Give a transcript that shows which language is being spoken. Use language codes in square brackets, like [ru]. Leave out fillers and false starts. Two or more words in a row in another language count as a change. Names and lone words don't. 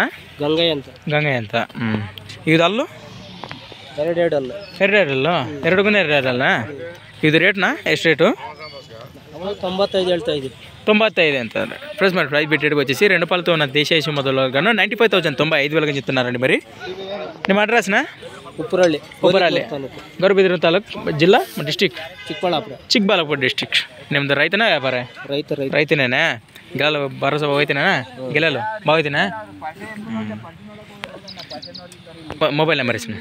[kn] ಗಂಗಯ್ಯ ಅಂತ. ಗಂಗಯ್ಯ ಅಂತ. ಇದು ಅಲ್ಲು ಎರಡೆರಡಲ್ಲ. ಎರಡಕ್ಕೂ ಎರಡಲ್ಲ. ಇದು ರೇಟ್ನಾ ಎಷ್ಟು ರೇಟು? 95 ಹೇಳ್ತಾ ಇದ್ದೀವಿ. 95 ಅಂತ ప్రైస్. [te] మరి ప్రైస్ పెట్టేటికి వచ్చేసి 2 పాలతో ఉన్న దేశీయ మొదలు గాను 95,095 చెప్తున్నారండి. మరి ನಿಮ್ಮ అడ్రస్నా? [kn] ಉಪ್ಪರಳ್ಳಿ. ಗೌರಬಿದನೂರು ತಾಲೂಕು, ಜಿಲ್ಲಾ ಡಿಸ್ಟಿಕ್ ಚಿಕ್ಕಬಳ್ಳಾಪುರ ಡಿಸ್ಟಿಕ್. ನಿಮ್ದು ರೈತನ ವ್ಯಾಪಾರ? ರೈತನೇನಾ? ಗೆಲ್ಲಲು ಭರೋಸಾ ಹೋಯ್ತೇನಾ? ಗೆಲ್ಲಲು ಹೋಯ್ತೇನಾ? ಮೊಬೈಲ್ ನಂಬರ್ ಇಸ್ನ